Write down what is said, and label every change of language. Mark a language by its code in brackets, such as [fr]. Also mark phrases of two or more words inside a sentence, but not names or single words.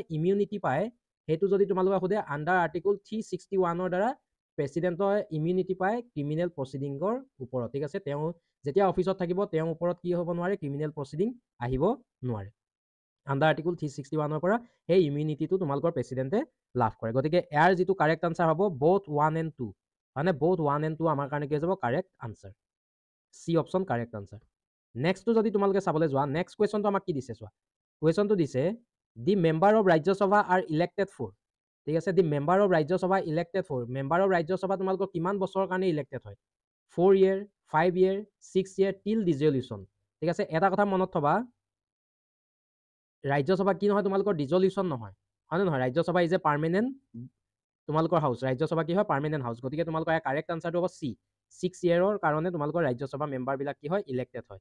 [as] ইমিউনিটি পায়, সেইটো যদি তোমালোকে সোধে, [en] under article 361ৰ [as] দ্বাৰা প্ৰেচিডেণ্টৰ ইমিউনিটি পায় [en] criminal proceedingৰ [as] ওপৰত। ঠিক আছে, তেওঁ যেতিয়া অফিচত থাকিব, তেওঁৰ ওপৰত কি হ'ব নোৱাৰে? [en] criminal proceeding [as] আহিব নোৱাৰে। [en] under article 361 [as] পৰা সেই ইমিউনিটিটো তোমালোকৰ প্ৰেচিডেণ্টে লাভ কৰে। গতিকে ইয়াৰ যিটো [en] correct answer [as] হ'ব [en] both 1 and 2, [as] মানে [en] both 1 and 2 [as] আমাৰ কাৰণে কি হৈ যাব [en] correct answer. C option correct answer. [as] নেক্সটটো যদি তোমালোকে চাবলৈ যোৱা, [en] next questionটো [as] আমাক কি দিছে চোৱা। কুৱেশ্যনটো দিছে [en] the member of Rajya Sabha are elected for, [as] ঠিক আছে, [en] the member of Rajya Sabha elected for, member of Rajya Sabha [as] তোমালোকৰ কিমান বছৰৰ কাৰণে ইলেক্টেড হয়? [en] 4 year, 5 year, 6 year till ডিজলিউশ্যন, [as] ঠিক আছে। এটা কথা মনত থবা, ৰাজ্যসভা কি নহয় তোমালোকৰ ডিজলিউশ্যন নহয়, হয়নে নহয়? [en] Rajya Sabha is a permanent [as] তোমালোকৰ হাউচ, ৰাজ্যসভা কি হয় [en] permanent house. [as] গতিকে তোমালোকৰ [en] correct answerটো [as] হ'ব চি, 6 yearৰ কাৰণে তোমালোকৰ ৰাজ্যসভা মেম্বাৰবিলাক কি হয় ইলেক্টেড হয়।